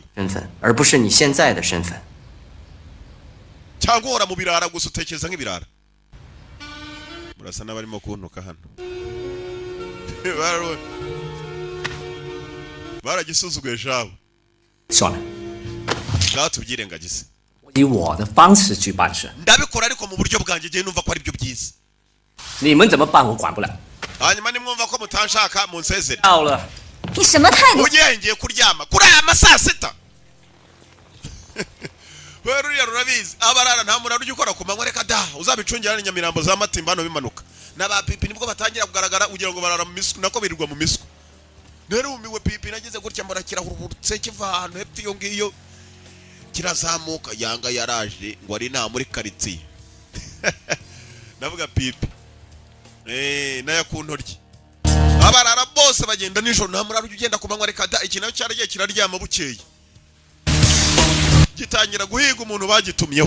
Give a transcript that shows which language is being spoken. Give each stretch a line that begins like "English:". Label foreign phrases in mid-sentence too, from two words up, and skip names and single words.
Chinese: 身份，而不是你现在的身份。
Kinyarwanda: cyangwa uhora mu birara gusa utekereza nk'ibirara murasa n'abarimo kuntuka hano baragisuzuguye shawe
Chinese: 算了，
Kinyarwanda: ngaho tubyirengagize
Chinese: 以我的方式去办事，
Kinyarwanda: ndabikora ariko mu buryo bwanjye ngiye numva ko ari byo byiza
Chinese: 你们怎么办我管不了。
Kinyarwanda: hanyuma nimwumva ko mutanshaka munsezere
Chinese: 到了，你什么态度？
Kinyarwanda: ugiye ngiye kuryama kuri aya masaa sita we ruriya rurabizi abarara nta muntu arujya ukora ku manywa reka da uzabicungira ni Nyamirambo za Matimba hano bimanuka n'aba pipi nibwo batangira kugaragara ugira ngo barara mu misku nako birirwa mu misku narumiwe pipi nageze gutya mbara kirahurutse kiva ahantu hepfo iyo ngiyo kirazamuka yanga yaraje ngo ari nta muri karitsiye navuga pipi naya ku ntoryi abarara bose bagenda nijoro nta muri arujya ugenda ku manywa reka da iki nayo cyaragiye kiraryama bukeye gitangira guhiga umuntu bagitumyeho.